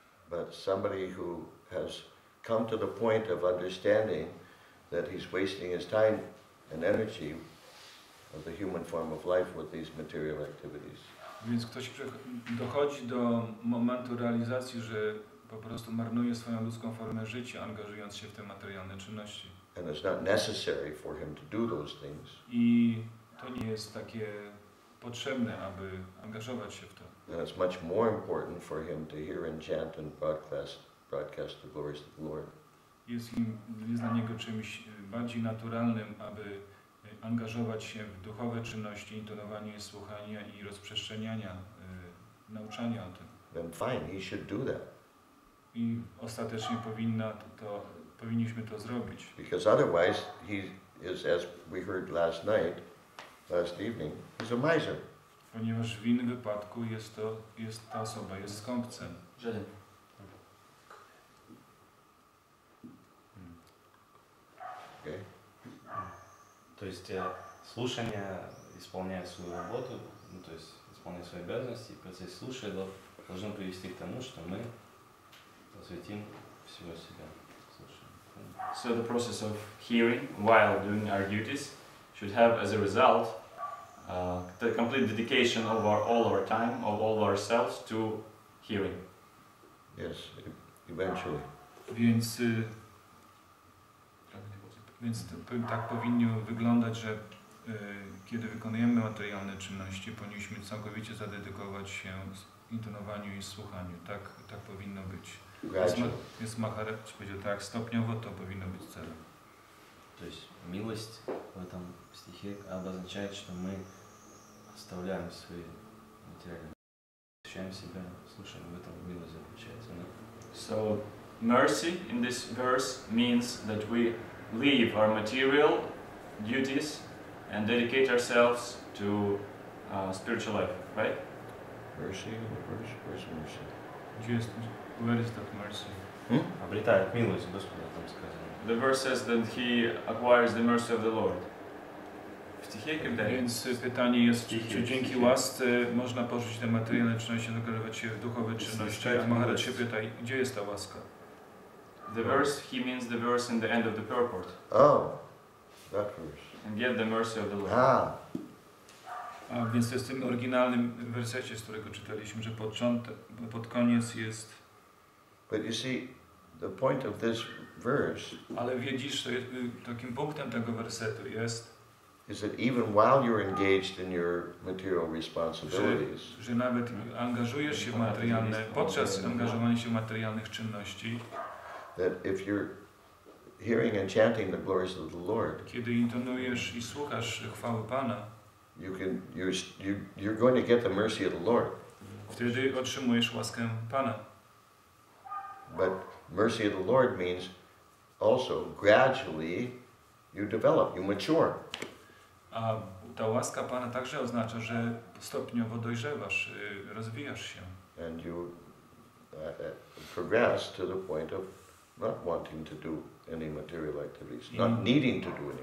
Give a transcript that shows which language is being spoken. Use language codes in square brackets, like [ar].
[en] But somebody who has come to the point of understanding that he's wasting his time and energy of the human form of life with these material activities. [pl] Więc ktoś dochodzi do momentu realizacji, że po prostu marnuje swoją ludzką formę życia, angażując się w te materialne czynności. [en] And it's not necessary for him to do those things. [pl] I to nie jest takie potrzebne, aby angażować się w to. [en] And it's much more important for him to hear and chant and broadcast the glories of the Lord. [pl] Jest dla niego czymś bardziej naturalnym, aby angażować się w duchowe czynności, intonowanie, słuchania i rozprzestrzeniania, nauczania o tym. [en] Then fine, he should do that. [pl] I ostatecznie powinniśmy to zrobić. [en] Because otherwise he is, as we heard last evening, he's a miser. [pl] Ponieważ w innym wypadku ta osoba jest skąpcem. [en] Okay. [ru] То есть слушание исполняет свою работу, ну, то есть исполняет свои обязанности, и процесс слушания должен привести к тому, что мы посвятим всего себя слушанию. [en] So the process of hearing while doing our duties should have as a result the complete dedication of all our time, of all ourselves to hearing. Yes, eventually. [pl] Więc tak powinno wyglądać, że kiedy wykonujemy materialne czynności, powinniśmy całkowicie zadedykować się intonowaniu i słuchaniu. Tak powinno być. Jest Mahadyuti powiedział tak, stopniowo to powinno być celem. [ru] То есть милость в этом стихе обозначает, что мы оставляем свои материальные, ощущаем себя, слушаем, в этом милость заключается. Да? [en] So mercy in this verse means that we leave our material duties and dedicate ourselves to spiritual life, right? Mercy, where's mercy? Where is that mercy? [ru] Обретает милость Господа, там сказано. [en] The verse says that he acquires the mercy of the Lord. [pl] W stichie Więc pytanie jest, czy dzięki łasce można porzucić te materialne czynności, angażować się w duchowe czynności? A Mahadyuti się pyta, gdzie jest ta łaska? [en] The verse, he means the verse in the end of the purport. Oh, that verse. And get the mercy of the Lord. [pl] A więc to jest w tym oryginalnym wersecie, z którego czytaliśmy, że pod koniec jest... [en] But you see, the point of this verse [pl] Ale wiedzisz, że takim punktem tego wersetu jest, [en] is that even while you're engaged in your material responsibilities, [pl] że nawet angażujesz się w materialne, podczas angażowania się w materialnych czynności, [en] that if you're hearing and chanting the glories of the Lord, [pl] kiedy intonujesz i słuchasz chwały Pana, [en] you're going to get the mercy of the Lord. [pl] Wtedy otrzymujesz łaskę Pana. [en] But mercy of the Lord means also gradually you develop, you mature. [pl] A ta łaska Pana także oznacza, że stopniowo dojrzewasz, rozwijasz się. [en] And you progress to the point of not wanting to do any material activities, not needing to do any